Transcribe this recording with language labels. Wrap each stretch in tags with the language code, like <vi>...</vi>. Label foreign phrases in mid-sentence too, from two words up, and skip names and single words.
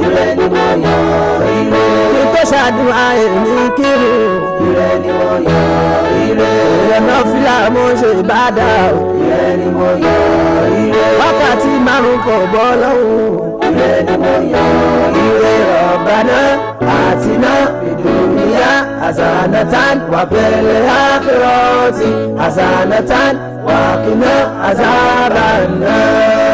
<yo>ire ni mo yọ ire. kí tó ṣàdúrà èmi kírun. ire ni mo yọ ire. ìrẹ̀nà fìlà mo ṣe ìbádà. ire ni mo yọ ire. wákàtí márùn-ún kò bọ́ lọ́hùn. ire ni mo yọ ire.</yo> <ar>ربنا آتنا في الدنيا حسنة وفي الآخرة حسنة وقنا عذاب النار.</ar>